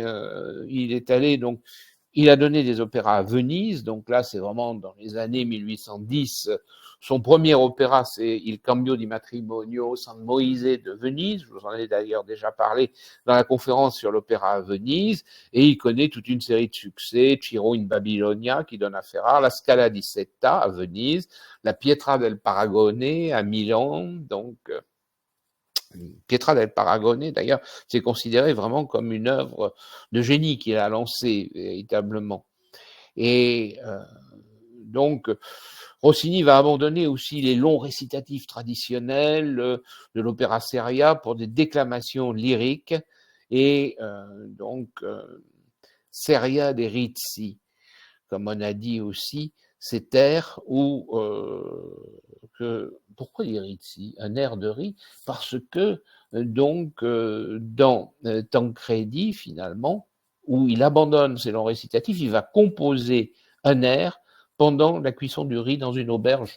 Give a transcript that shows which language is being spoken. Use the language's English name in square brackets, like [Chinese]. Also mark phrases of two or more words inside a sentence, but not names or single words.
[French] Il est allé donc, il a donné des opéras à Venise. Donc là, c'est vraiment dans les années 1810. Son premier opéra, c'est Il Cambio di Matrimonio San Moise de Venise. Je vous en ai d'ailleurs déjà parlé dans la conférence sur l'opéra à Venise. Et il connaît toute une série de succès. Ciro in Babilonia, qui donne à Ferrare, la Scala di Setta à Venise, la Pietra del Paragone à Milan. Donc, Pietra del Paragone, d'ailleurs, c'est considéré vraiment comme une œuvre de génie qu'il a lancée véritablement. Et donc, Rossini va abandonner aussi les longs récitatifs traditionnels de l'opéra seria pour des déclamations lyriques et donc seria dei Rizzi, comme on a dit aussi, cet air où pourquoi les Rizzi, un air de riz? Parce que donc dans Tancredi finalement, où il abandonne ses longs récitatifs, il va composer un air pendant la cuisson du riz dans une auberge.